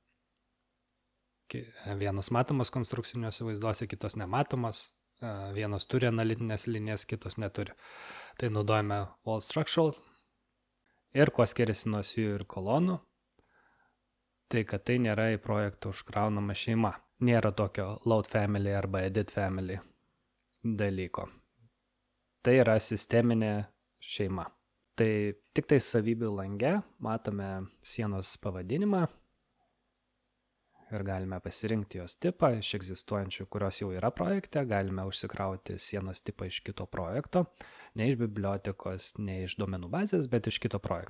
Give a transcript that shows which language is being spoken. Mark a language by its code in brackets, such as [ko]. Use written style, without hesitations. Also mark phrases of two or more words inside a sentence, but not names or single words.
[lt] Vienos matomos konstrukciniuose vaizduose, kitos nematomos. Vienos turi analitinės linijas, kitos neturi. Tai naudojame [en] wall structural. [lt] Ir kuo skiriasi nuo sijų ir kolonų, tai kad tai nėra į projektą užkraunama šeima. Nėra tokio [en] load family [lt] arba [en] edit family [lt] dalyko. Tai yra sisteminė šeima. Tai tik tai savybių lange matome sienos pavadinimą ir galime pasirinkti jos tipą iš egzistuojančių, kurios jau yra projekte. Galime užsikrauti sienos tipą iš kito projekto, ne iš bibliotekos, ne iš duomenų bazės, bet iš kito projekto.